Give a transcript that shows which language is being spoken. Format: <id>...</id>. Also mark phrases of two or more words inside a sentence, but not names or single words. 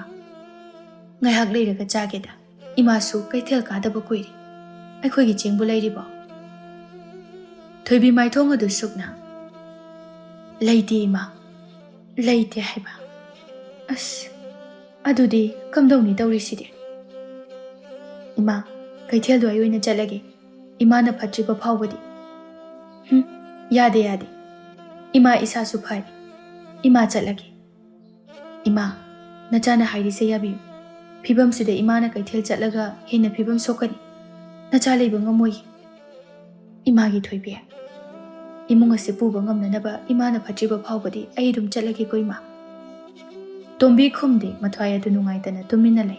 <mni>Ngaihak leiraga chageda. Ima su kaithel kadaba kuiri. Aikhoigi chengbu lairibo. Thoibi mai thong adu sukna. Laiti ima. Laiti haiba. As. Adudi kamdongni taurisidi. Ima, kaithel do ayoina chalage. Ima na phatriba phawbadi. Yade yade. Ima isa su phai. Ima chalage. Ima, nachana hairi se yabi. Phibam sida ima na kaithel chatlaga hena phibam sokani. Nacha leiba ngamoi. Ima gi thoibi. Imung ase puba ngamnanaba ima na phatriba phawbadi ai dum chalage ko ima. Tombi khumde mathwai adu nungaitana tumina lai.</mni>